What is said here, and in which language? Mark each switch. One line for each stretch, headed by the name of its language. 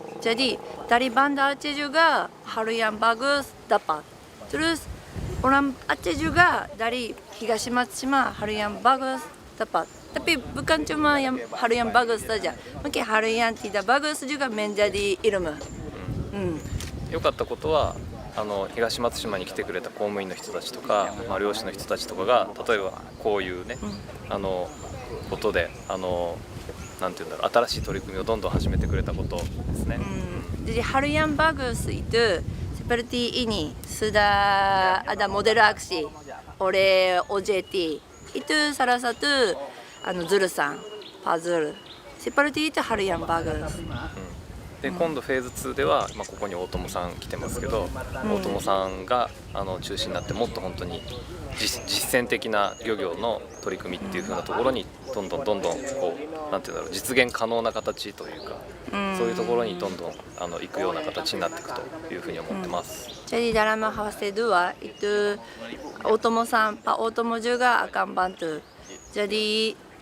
Indonesian: Jadi dari Banda Aceh juga hal yang bagus dapat. Terus orang Aceh juga dari Higashimashima hal yang bagus dapat. Tapi bukan cuma yang hal yang bagus saja. Mungkin hal yang tidak bagus juga menjadi ilmu.
Japanese: 良かったことは東松島に来てくれた公務員の人たちとか、漁師の人たちとかが例えばこういうね、ことでなんていうんだろう、新しい取り組みをどんどん始めてくれたことですね。
Indonesian: Jadi hal yang bagus itu seperti ini sudah ada model aksi oleh OJT. Itu salah satu jurusan puzzle. Seperti itu hal yang bagus.
Japanese: で今度フェーズ2では、ここに大友さん来てますけど、大友さんが中心になってもっと本当に実践的な漁業の取り組みっていう風なところにどんどんこうなんていうんだろう、実現可能な形というか、そういうところにどんどん行くような形になっていくというふうに思ってます。
Indonesian: Jadi dalam fase 2 itu Otomo-san, Pak Otomo juga akan bantu. Jadi